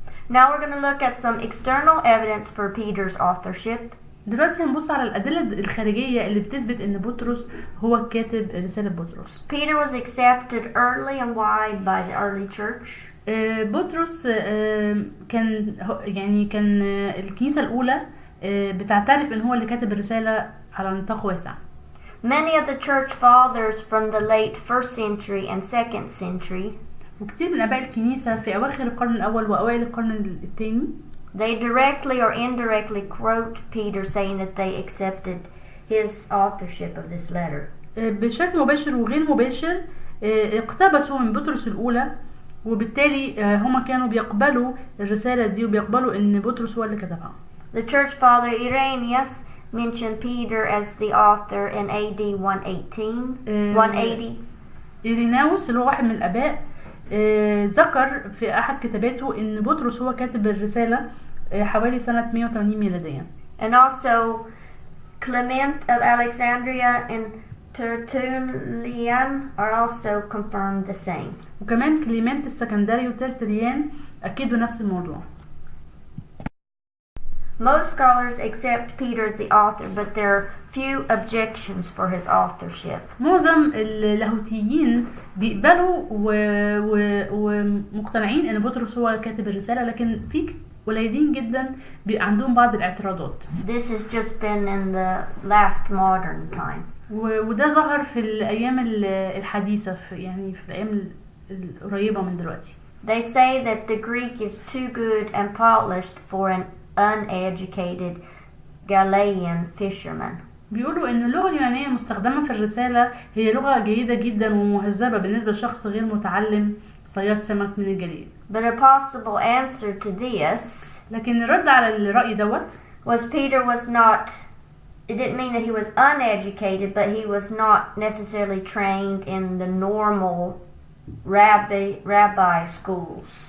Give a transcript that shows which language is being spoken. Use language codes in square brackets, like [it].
[en] Now we're going to look at some external evidence for Peter's authorship. [ar] دلوقتي هنبص على الأدلة الخارجية اللي بتثبت إن بطرس هو كاتب رسالة بطرس. [en] Peter was accepted early and wide by the early church. [ar] بطرس كان الكنيسة الأولى بتعترف إن هو اللي كاتب الرسالة على نطاق واسع. [en] Many of the church fathers from the late 1st century and 2nd century, [ar] وكتير من آباء الكنيسة في أواخر القرن الأول وأوائل القرن الثاني، [en] they directly or indirectly quote Peter saying that they accepted his authorship of this letter. [ar] بشكل مباشر وغير مباشر اقتبسوا من بطرس الأولى، وبالتالي هما كانوا بيقبلوا الرسالة دي وبيقبلوا إن بطرس هو اللي كتبها. [en] The church father Irenaeus mentioned Peter as the author in AD 180. [ar] إيريناوس اللي هو واحد من الآباء ذكر في أحد كتاباته إن بطرس هو كاتب الرسالة حوالي سنة 180 ميلاديا. [en] And also Clement of Alexandria and Tertullian are also confirmed the same. [ar] وكمان كليمنت السكندري وترتليان أكدوا نفس الموضوع. [en] Most scholars accept Peter as the author, but there are few objections for his authorship. [ar] معظم اللاهوتيين بيقبلوا ومقتنعين ان بطرس هو كاتب الرسالة، لكن في قليلين جدا عندهم بعض الاعتراضات. [en] This has just been in the last modern time. [ar] وده ظهر في الأيام الحديثة، يعني في الأيام القريبة من دلوقتي. [en] They say that the Greek is too good and polished for an uneducated Galilean fisherman. [ar] بيقولوا ان اللغة اليونانية المستخدمة في الرسالة هي لغة جيدة جدا ومهذبة بالنسبة لشخص غير متعلم صياد سمك من الجليد. [en] But a possible answer to this, [ar] لكن الرد على الرأي دوت [en] was Peter was not, it didn't mean that he was uneducated, but he was not necessarily trained in the normal rabbi schools.